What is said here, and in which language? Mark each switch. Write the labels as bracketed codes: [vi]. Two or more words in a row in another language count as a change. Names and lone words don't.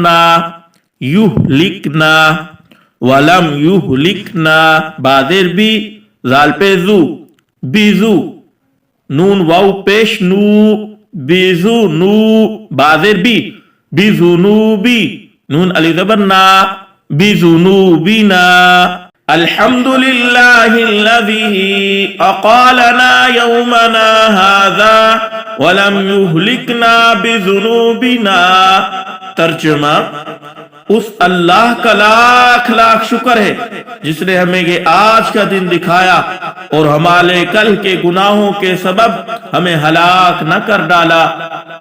[ur] نا، یو لکنا، ولم یو لکنا، با زیر بی، زال پہ زو، بیزو، نون واو پیش نو، بیزو نو، با زیر بی، بیزنوبی، نون علی زبر نا، بیزنوبنا، [ar] الحمدللہ الذی اقالنا یومنا ھذا ولم یہلکنا بذنوبنا۔ [ur] ترجمہ، اس اللہ کا لاکھ لاکھ شکر ہے جس نے ہمیں یہ آج کا دن دکھایا اور ہمارے کل کے گناہوں کے سبب ہمیں ہلاک نہ کر ڈالا۔